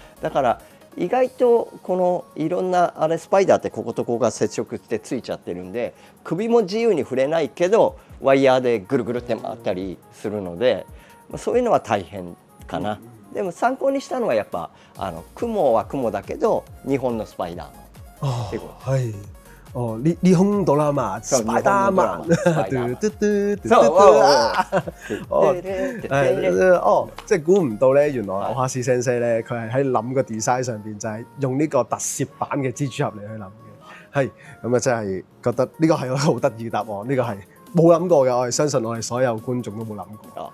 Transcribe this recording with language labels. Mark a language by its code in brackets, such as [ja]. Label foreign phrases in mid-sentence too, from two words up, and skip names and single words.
[ja] だから意外とこのいろんなスパイダーってこことここが接触してついちゃってるんで、首も自由に触れないけどワイヤーでぐるぐるって回ったりするので、そういうのは大変かな。でも参考にしたのはやっぱ雲は雲だけど日本のスパイダーマンっていうこと。はい。日本ドラマスパイダーマン。 [yue] 即係估唔到咧，原來奧哈斯先生咧，佢係喺諗個 design 上邊就係用呢個特攝版嘅蜘蛛俠嚟去諗嘅。係咁啊，真係覺得呢個係一個好得意嘅答案，呢個係冇諗過嘅，我係相信我哋所有觀眾都冇諗過。